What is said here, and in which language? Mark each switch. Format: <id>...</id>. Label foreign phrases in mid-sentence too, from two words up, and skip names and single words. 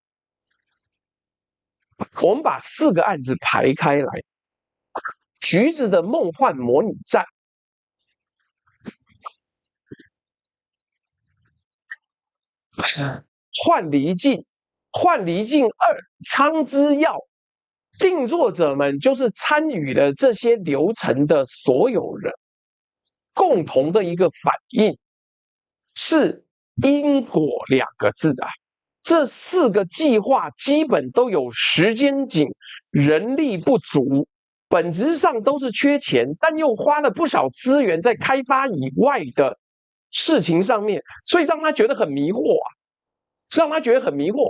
<zh>我們把4個案子排開來，橘子的夢幻模擬戰，幻離境2，蒼之耀，定作者們就是參與了這些流程的所有人，共同的一個反應是因果2個字啊。這4個計劃基本都有時間緊、人力不足，本質上都是缺錢，但又花了不少資源在開發以外的事情上面，所以讓他覺得很迷惑啊，讓他覺得很迷惑。</zh>